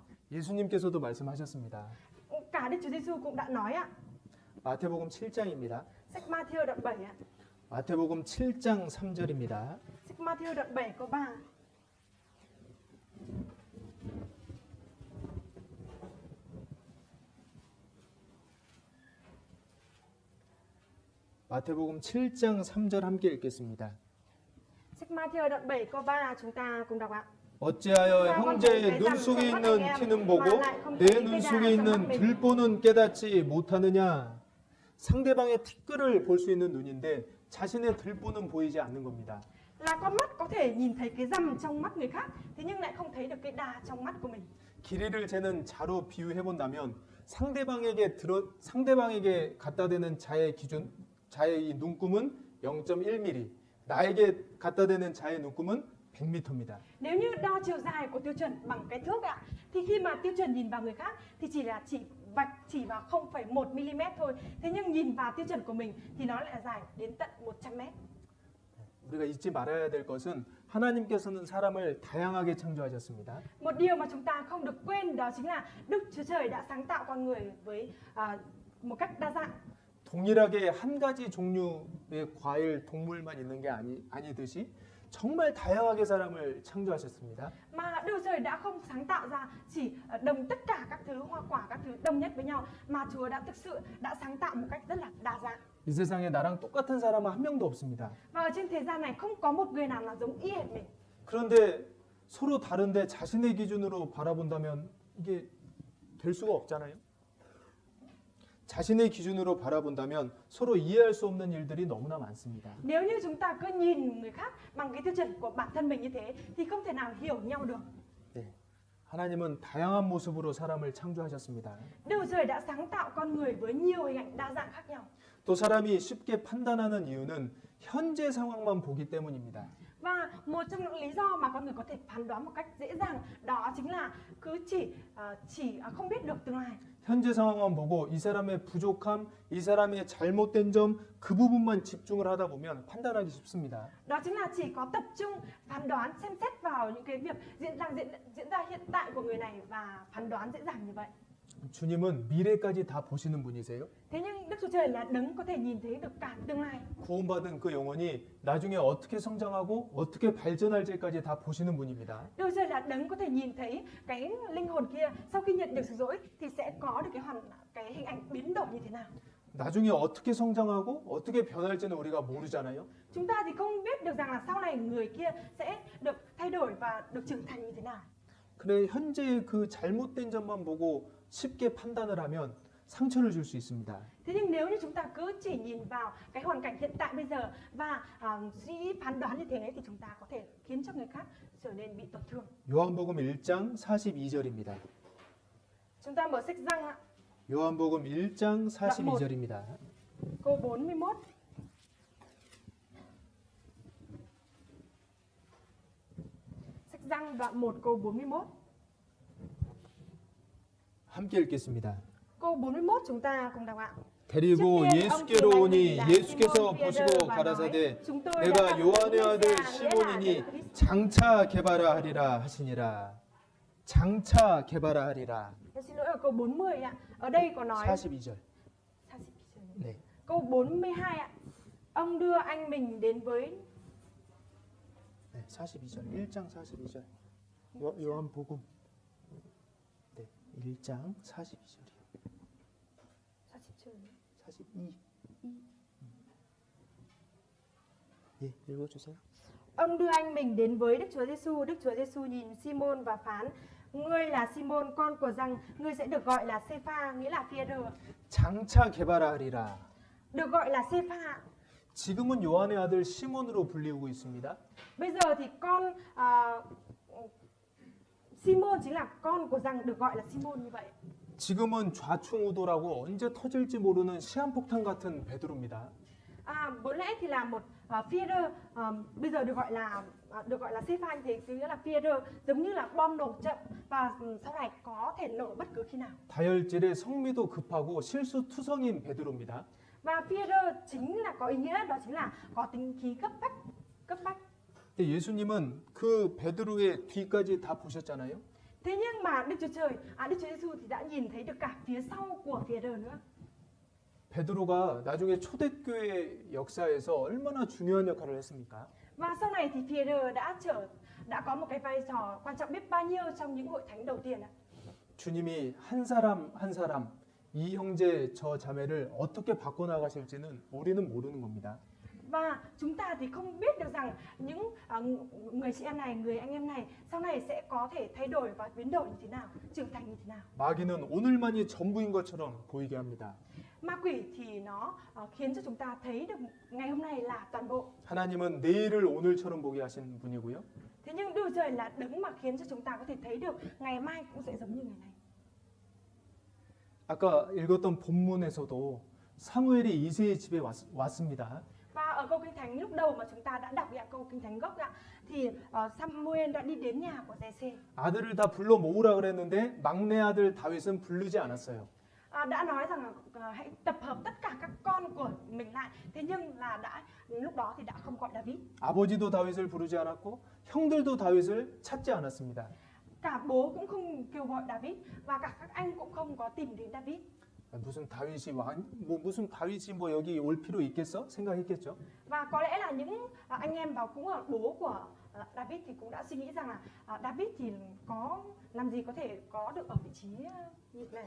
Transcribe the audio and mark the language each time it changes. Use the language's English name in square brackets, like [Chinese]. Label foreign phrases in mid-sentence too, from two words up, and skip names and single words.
[Korean] 예수님께서도 말씀하셨습니다. [Vietnamese] Cả Đức Chúa Giêsu cũng đã nói ạ. [Korean] 마태복음 7장입니다. [Vietnamese] Sách Matthew đoạn 7 ạ. [Korean] 마태복음 7장 3절입니다. [Vietnamese] Sách Matthew đoạn 7 câu 3. [Korean] 마태복음 7장 3절 함께 읽겠습니다. [Vietnamese] Sách Matthew đoạn 7 câu 3 chúng ta cùng đọc ạ. [Korean] 어찌하여 형제의 눈 속에 있는 티는 보고 내 눈 속에 있는 들보는 깨닫지 못하느냐? 상대방의 티끌을 볼 수 있는 눈인데 자신의 들보는 보이지 않는 겁니다. [Vietnamese] Là con mắt có thể nhìn thấy cái rằm trong mắt người khác, thế nhưng lại không thấy được cái đà trong mắt của mình. [Korean] 길이를 재는 자로 비유해 본다면 상대방에게 갖다 대는 자의 기준, 자의 이 눈금은 0.1mm, 나에게 갖다 대는 자의 눈금은 100m입니다. [Vietnamese] Nếu như đo chiều dài của tiêu chuẩn bằng cái thước ạ, thì khi mà tiêu chuẩn nhìn vào người khác thì chỉ vào 0,1 mm thôi. Thế nhưng nhìn vào tiêu chuẩn của mình thì nó lại dài đến tận 100 mét. [Korean] 우리가 잊지 말아야 될 것은 하나님께서는 사람을 다양하게 창조하셨습니다. [Vietnamese] Một điều mà chúng ta không được quên đó chính là Đức Chúa Trời đã sáng tạo con người với một cách đa dạng. [Korean] 동일하게 한 가지 종류의 과일, 동물만 있는 게 아니듯이 정말 다양하게 사람을 창조하셨습니다. [Vietnamese] Mà Đức Chúa Trời đã không sáng tạo ra chỉ đồng tất cả các thứ hoa quả, các thứ đồng nhất với nhau, mà Chúa đã thực sự đã sáng tạo một cách rất là đa dạng. [Korean] 이 세상에 나랑 똑같은 사람은 한 명도 없습니다. [Vietnamese] Và ở trên thế gian này không có một người nào là giống y hệt mình. [Korean] 그런데 서로 다른데 자신의 기준으로 바라본다면 이게 될 수가 없잖아요. 자신의 기준으로 바라본다면 서로 이해할 수 없는 일들이 너무나 많습니다. [Vietnamese] Nếu như chúng ta cứ nhìn người khác bằng cái tiêu chuẩn của bản thân mình như thế thì không thể nào hiểu nhau được. [Korean] 네. 하나님은 다양한 모습으로 사람을 창조하셨습니다. [Vietnamese] Đức Chúa Trời đã sáng tạo con người với nhiều hình ảnh đa dạng khác nhau. [Korean] 또 사람이 쉽게 판단하는 이유는 현재 상황만 보기 때문입니다. [Vietnamese] Và một trong những lý do mà con người có thể phán đoán một cách dễ dàng đó chính là cứ chỉ không biết được tương lai. [Korean] 현재 상황만 보고 이 사람의 부족함, 이 사람의 잘못된 점, 그 부분만 집중을 하다 보면 판단하기 쉽습니다. [Vietnamese] Đó chính là chỉ có tập trung phán đoán, xem xét vào những cái việc diễn ra hiện tại của người này và phán đoán dễ dàng như vậy. [Korean] 주님은 미래까지 다 보시는 분이세요. [Vietnamese] Thế nhưng Đức Chúa Trời là đấng có thể nhìn thấy được cả tương lai. [Korean] 구원받은 그 영혼이 나중에 어떻게 성장하고 어떻게 발전할지까지 다 보시는 분입니다. [Vietnamese] Đức Chúa Trời là đấng có thể nhìn thấy cái linh hồn kia sau khi nhận được sự dỗi thì sẽ có được cái hình ảnh biến đổi như thế nào. [Korean] 나중에 어떻게 성장하고 어떻게 변할지는 우리가 모르잖아요. [Vietnamese] Chúng ta thì không biết được rằng là sau này người kia sẽ được thay đổi và được trưởng thành như thế nào. [Korean] 그래 현재의 그 잘못된 점만 보고 쉽게 판단을 하면 상처를 줄 수 있습니다. [Vietnamese] Thế nhưng nếu như chúng ta cứ chỉ nhìn vào cái hoàn cảnh hiện tại bây giờ và suy nghĩ phán đoán như thế thì chúng ta có thể khiến cho người khác trở nên bị tổn thương. [Korean] 요한복음 1장 42절입니다. [Vietnamese] Chúng ta mở sách Giăng ạ. [Korean] 요한복음 1장 42절입니다. [Vietnamese] Câu 41. Sách Giăng đoạn 1 câu 41. [Korean] 함께 읽겠습니다. [Vietnamese] Câu 41 chúng ta cùng đọc ạ. [Korean] 데리고 예수께로 오니 예수께서 보시고 가라사대 내가 요한의 아들 시몬이니 장차 개바라 하리라 하시니라. 장차 개바라 하리라. [Vietnamese] Em xin lỗi ở câu 40 ạ. Ở đây có nói [Korean] 42절. 네. [Vietnamese] Câu 42 ạ. Ông đưa anh mình đến với [Korean] 네, 42절. 1장 42절. 요한복음. 네. 1장 42절이요. 40절. 42. 예, 읽어주세요. [Vietnamese] Ông đưa anh mình đến với Đức Chúa Giêsu. Đức Chúa Giêsu nhìn Simon và phán: Ngươi là Simon con của Giăng, ngươi sẽ được gọi là Sê-pha, nghĩa là Phi-e-rơ. [Korean] 장차 개발하리라. [Vietnamese] Được gọi là Sê-pha. [Korean] 지금은 요한의 아들 시몬으로 불리우고 있습니다. [Vietnamese] Bây giờ thì Simon chính là con của Giăng, được gọi là Simon như vậy. [Korean] 지금은 좌충우돌하고 언제 터질지 모르는 시한폭탄 같은 베드로입니다. [Vietnamese] Vốn lẽ thì là một Phi-e-rơ, bây giờ được gọi là Sê-pha như thế, nghĩa là Phi-e-rơ giống như là bom nổ chậm và sau này có thể nổ bất cứ khi nào. [Korean] 다혈질에 성미도 급하고 실수투성인 베드로입니다. [Vietnamese] Và Phi-e-rơ chính là có ý nghĩa đó chính là có tính khí cấp bách. [Korean] 근데 예수님은 그 베드로의 뒤까지 다 보셨잖아요. [Vietnamese] Thế nhưng mà Đức Chúa Giêsu thì đã nhìn thấy được cả phía sau của Phi-e-rơ nữa. [Korean] 베드로가 나중에 초대교회 역사에서 얼마나 중요한 역할을 했습니까? [Vietnamese] Và sau này thì Phi-e-rơ đã có một cái vai trò quan trọng biết bao nhiêu trong những hội thánh đầu tiên ạ. [Korean] 주님이 한 사람 한 사람 이 형제 저 자매를 어떻게 바꿔나가실지는 우리는 모르는 겁니다. [Vietnamese] Và chúng ta thì không biết được rằng những người chị em này, người anh em này sau này sẽ có thể thay đổi và biến đổi như thế nào, trưởng thành như thế nào. [Korean] 마귀는 오늘만이 전부인 것처럼 보이게 합니다. [Vietnamese] Ma quỷ thì nó khiến cho chúng ta thấy được ngày hôm nay là toàn bộ. [Korean] 하나님은 내일을 오늘처럼 보게 하신 분이고요. [Vietnamese] Thế nhưng Đức Chúa Trời là đấng mà khiến cho chúng ta có thể thấy được ngày mai cũng sẽ giống như ngày này. [Korean] 아까 읽었던 본문에서도 사무엘이 이새의 집에 왔습니다. [Vietnamese] Và ở câu kinh thánh lúc đầu mà chúng ta đã đọc câu kinh thánh gốc thì Samuel đã đi đến nhà của Giê-xê. [Korean] 아들을 다 불러 모으라 그랬는데 막내 아들 다윗은 부르지 않았어요. [Vietnamese] Đã nói rằng hãy tập hợp tất cả các con của mình lại. Thế nhưng là lúc đó thì đã không gọi David. [Korean] 아버지도 다윗을 부르지 않았고 형들도 다윗을 찾지 않았습니다. [Vietnamese] Cả bố cũng không kêu gọi David và cả các anh cũng không có tìm đến David. [Korean] 무슨 다윗이 뭐 여기 올 필요 있겠어? 생각했겠죠. [Vietnamese] Và có lẽ là những anh em và cũng là bố của David thì cũng đã suy nghĩ rằng là David thì có làm gì có thể có được ở vị trí như này.